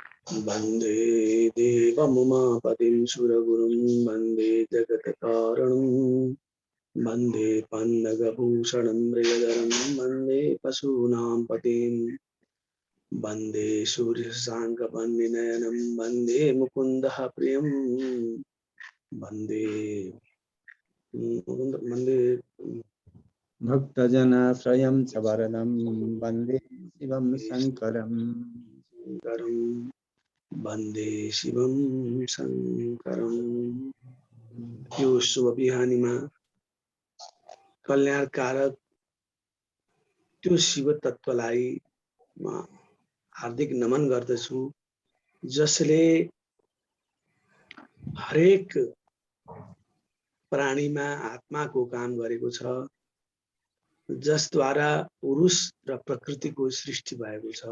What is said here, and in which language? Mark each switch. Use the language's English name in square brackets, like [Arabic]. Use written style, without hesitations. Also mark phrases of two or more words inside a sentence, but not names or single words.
[Sanskrit] वन्दे देवमुमापतिं सुरगुरुं वन्दे जगत्कारणं वन्दे पन्नगभूषणं मृगधरं वन्दे पशूनां पतिं वन्दे सूर्यशशाङ्कपन्निनयनं वन्दे मुकुन्दः प्रियं वन्दे वन्दे भक्तजनाश्रयं च वरदं वन्दे शिवं शङ्करम् वन्दे शिवं शङ्करम्। [Nepali] यो शुभ बिहानीमा कल्याणकारक त्यो शिव तत्त्वलाई म हार्दिक नमन गर्दछु, जसले हरेक प्राणीमा आत्माको काम गरेको छ, जसद्वारा पुरुष र प्रकृतिको सृष्टि भएको छ।